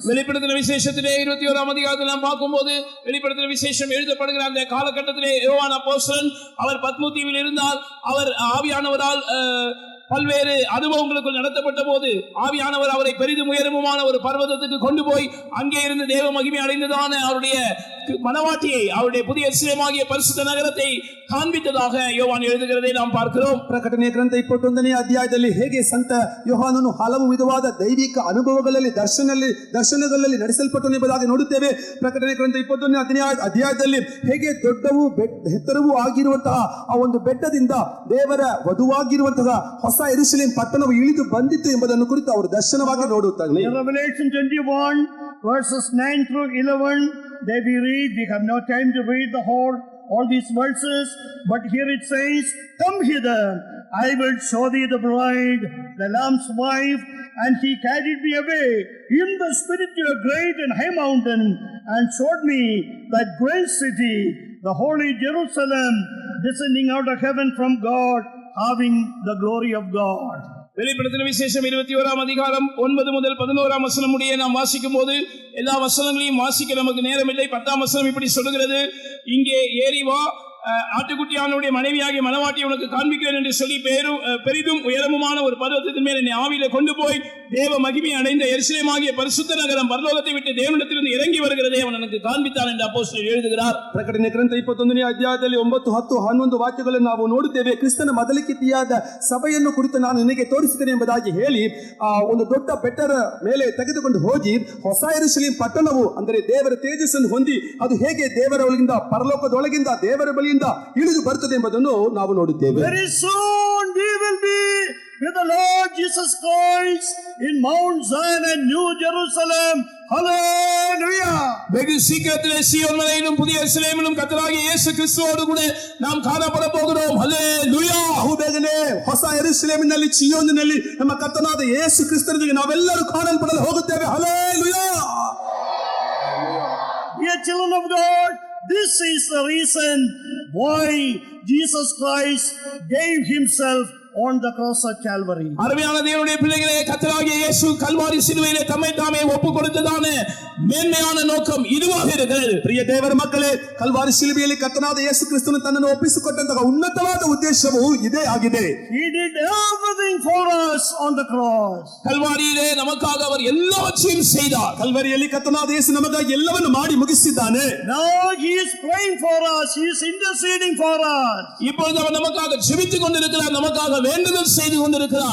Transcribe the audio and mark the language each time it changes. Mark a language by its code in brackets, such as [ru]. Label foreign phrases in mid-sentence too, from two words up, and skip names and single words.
[ta] வெளிப்படுத்தின விசேஷத்திலே 21ஆம் அதிகாரத்தில் நாம் பார்க்கும்போது வெளிப்படுத்தின விசேஷம் எழுதப்படுகிற அந்த காலகட்டத்திலே யோவான் அப்போஸ்தலன் அவர் பத்மு தீவில் இருந்தால் அவர் ஆவியானவரால் பல்வேறு அனுபவங்களுக்குள் நடத்தப்பட்ட போது ஆவியானவர் அவரை பெரிதும் உயரமுமான ஒரு பர்வதத்துக்கு கொண்டு போய் அங்கே இருந்து தேவ மகிமை அடைந்ததான அவருடைய மனவாட்டியை அவருடைய புதிய எருசலேமாகிய பரிசுத்த நகரத்தை காண்பித்ததாக யோவான் எழுதுகிறதை நாம் பார்க்கிறோம். [kn] ಪ್ರಕಟಣೆ ಗ್ರಂಥ 21ನೇ ಅಧ್ಯಾಯದಲ್ಲಿ ಹೇಗೆ ಸಂತ ಯೋಹಾನನು ಹಲವು ವಿಧವಾದ ದೈವಿಕ ಅನುಭವಗಳಲ್ಲಿ ದರ್ಶನಗಳಲ್ಲಿ ನಡೆಸಲ್ಪಟ್ಟನು ಎಂಬುದಾಗಿ ನೋಡುತ್ತೇವೆ. ಪ್ರಕಟಣೆ ಗ್ರಂಥ 21ನೇ ಅಧ್ಯಾಯದಲ್ಲಿ ಹೇಗೆ ದೊಡ್ಡವೂ ಎತ್ತರವೂ ಆಗಿರುವಂತಹ ಆ ಒಂದು ಬೆಟ್ಟದಿಂದ ದೇವರ ವಧುವಾಗಿರುವಂತಹ ಹೊಸ ಯೆರೂಸಲೇಮ್ ಪಟ್ಟಣವು ಇಳಿದು ಬಂದಿತ್ತು ಎಂಬುದನ್ನು ಕುರಿತು ಅವರು ದರ್ಶನವಾಗಿ ನೋಡುತ್ತಾರೆ. [en] Revelation 21 verses 9 through 11 they we read, we have no time to read all these verses, but here it says, "Come hither, I will show thee the bride, the Lamb's wife." And he carried me away in the spirit to a great and high mountain, and showed me that great city, the holy Jerusalem, descending out of heaven from God, having the glory of God. [ta] வெளிப்படுத்தின விசேஷம் 21ஆம் அதிகாரம் 9 முதல் 11ஆம் வசனம் முடிய நாம் வாசிக்கும் போது எல்லா வசனங்களையும் வாசிக்க நமக்கு நேரம் இல்லை. 10ஆம் வசனம் இப்படி சொல்கிறது, இங்கே ஏறி வா, ஆட்டுக்குட்டியானுடைய மனைவியாகிய மனவாட்டி உனக்கு காண்பிக்கிறேன் என்று சொல்லி பெரிதும் உயரமுமான ஒரு பர்வதத்தின் மேல் என்னை ஆவியில கொண்டு போய் தேவ மகிமை அடைந்த எருசலேமாகிய பரிசுத்த நகரம் பரலோகத்தை விட்டு தேவனிடத்திலிருந்து இறங்கி வருகிறதை அவன் எனக்கு காண்பித்தான் என்று அப்போஸ்தலர் எழுதுகிறார். [kn] ಪ್ರಕಟಣೆ ಗ್ರಂಥ 21ನೇ ಅಧ್ಯಾಯದಲ್ಲಿ 9, 10, 11 ವಾಕ್ಯಗಳನ್ನು ನಾವು ನೋಡುತ್ತೇವೆ. ಕ್ರಿಸ್ತನ ಮೊದಲಿಕೆಯಾದ ಸಭೆಯನ್ನು ಕುರಿತು ನಾನು ನಿನಗೆ ತೋರಿಸುತ್ತೇನೆ ಎಂಬುದಾಗಿ ಹೇಳಿ ಒಂದು ದೊಡ್ಡ ಬೆಟ್ಟದ ಮೇಲೆ ತೆಗೆದುಕೊಂಡು ಹೋಗಿ ಹೊಸ ಯೆರೂಸಲೇಮ್ ಪಟ್ಟಣವು ಅಂದರೆ ದೇವರ ತೇಜಸ್ಸನ್ನು ಹೊಂದಿ ಅದು ಹೇಗೆ ದೇವರ ಒಳಗಿಂದ ಪರಲೋಕದೊಳಗಿಂದ ದೇವರ ಬಳಿಯಿಂದ ಇಳಿದು ಬರುತ್ತದೆ ಎಂಬುದನ್ನು ನಾವು ನೋಡುತ್ತೇವೆ. [en] Very soon we will be with the Lord Jesus Christ in Mount Zion and New Jerusalem. Hallelujah. [ta] வெகு சீக்கிரத்திலே சீயோன் மலையிலும் புதிய எருசலேமிலும் கர்த்தராகிய இயேசு கிறிஸ்துவோடு கூட நாம் காணப்பட போகிறோம். ஹல்லேலூயா. [kn] ಬಹುಬೇಗನೆ ಹೊಸ ಯೆರೂಸಲೇಮಿನಲ್ಲಿ ಚೀಯೋನಿನಲ್ಲಿ ನಮ್ಮ ಕರ್ತನಾದ ಯೇಸು ಕ್ರಿಸ್ತನೊಂದಿಗೆ ನಾವೆಲ್ಲರೂ ಕಾಣಲ್ಪಡಲು ಹೋಗುತ್ತೇವೆ. ಹಲ್ಲೇಲೂಯಾ. [en] Dear children of God, this is the reason why Jesus Christ gave himself on the cross of Calvary. [ta] அருமையான தேவனுடைய பிள்ளைகளே, கர்த்தராகிய இயேசு கல்வாரி சிலுவையிலே தம்மை தாமே ஒப்புக் கொடுத்ததான மேன்மையான நோக்கம் இதுவாக இருக்கிறது. [kn] ಪ್ರಿಯ ದೇವರ ಮಕ್ಕಳೇ, ಕಲ್ವಾರಿ ಶಿಲುಬೆಯಲ್ಲಿ ಕರ್ತನಾದ ಯೇಸು ಕ್ರಿಸ್ತನು ತನ್ನನ್ನು ಒಪ್ಪಿಸಿಕೊಟ್ಟಂತಹ ಉನ್ನತವಾದ ಉದ್ದೇಶವು ಇದೇ ಆಗಿದೆ. [en] He did everything for us on the cross. [ta] கல்வாரியிலே நமக்காக அவர் எல்லாவற்றையும் செய்தார். [kn] ಕಲ್ವರಿಯಲ್ಲಿ ಕರ್ತನಾದ ಯೇಸು ನಮಗಾಗಿ ಎಲ್ಲವನ್ನು ಮಾಡಿ ಮುಗಿಸಿದ್ದಾನೆ. [en] Now he is praying for us, he is interceding for us. [ta] இப்பொழுது அவர் நமக்காக ஜெபித்துக் கொண்டிருக்கிறார், நமக்காக வேண்டுதல் செய்து கொண்டிருக்கிறார்.